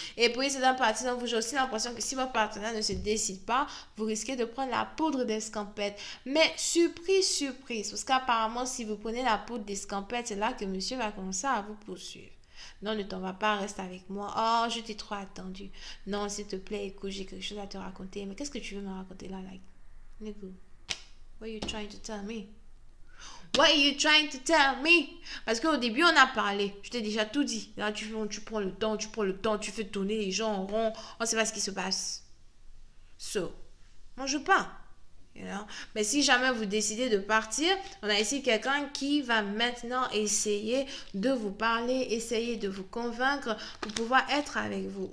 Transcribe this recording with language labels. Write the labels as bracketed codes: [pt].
[fr] Et pour une certaine partie, donc, vous avez aussi l'impression que si votre partenaire ne se décide pas, vous risquez de prendre la poudre d'escampette. Mais surprise, surprise, parce qu'apparemment, si vous prenez la poudre d'escampette, c'est là que monsieur va commencer à vous poursuivre. Non, ne t'en va pas, reste avec moi. Oh, je t'ai trop attendu. Non, s'il te plaît, écoute, j'ai quelque chose à te raconter. Mais qu'est-ce que tu veux me raconter là, like? [en] Nigga. What are you trying to tell me? What are you trying to tell me? [fr] Parce qu'au début, on a parlé. Je t'ai déjà tout dit. Là, tu prends le temps, tu fais tourner les gens en rond. On ne sait pas ce qui se passe. So, mange pas. [en] You know? [fr] Mais si jamais vous décidez de partir, on a ici quelqu'un qui va maintenant essayer de vous parler, essayer de vous convaincre pour pouvoir être avec vous.